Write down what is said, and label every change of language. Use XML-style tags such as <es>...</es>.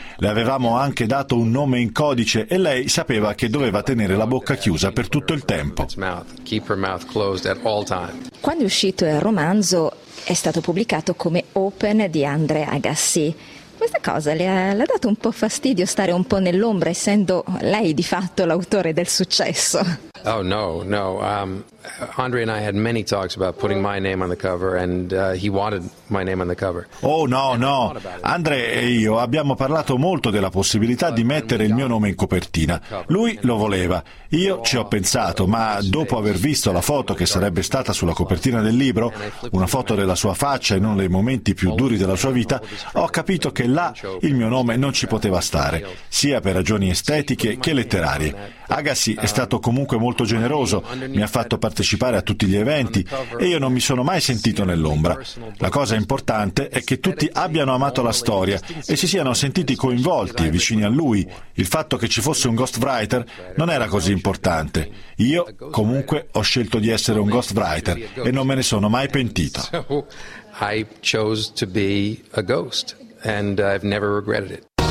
<it>Le avevamo anche dato un nome in codice e lei sapeva che doveva tenere la bocca chiusa per tutto il tempo. Quando è uscito il romanzo è stato pubblicato come Open di André Agassi. Questa cosa le ha dato un po' fastidio, stare un po' nell'ombra, essendo lei di fatto l'autore del successo?</it> <en>Oh no, no. Andre and I had many talks about putting my name on the cover and he wanted my name on the cover.</en> <it>Oh no, no. Andre e io abbiamo parlato molto della possibilità di mettere il mio nome in copertina. Lui lo voleva. Io ci ho pensato, ma dopo aver visto la foto che sarebbe stata sulla copertina del libro, una foto della sua faccia in uno dei momenti più duri della sua vita, ho capito che là il mio nome non ci poteva stare, sia per ragioni estetiche che letterarie. Agassi è stato comunque molto generoso, mi ha fatto partecipare a tutti gli eventi e io non mi sono mai sentito nell'ombra. La cosa importante è che tutti abbiano amato la storia e si siano sentiti coinvolti e vicini a lui. Il fatto che ci fosse un ghostwriter non era così importante. Io comunque ho scelto di essere un ghostwriter e non me ne sono mai pentito.</it> <en>I chose to be a ghost and I've never regretted it.</en>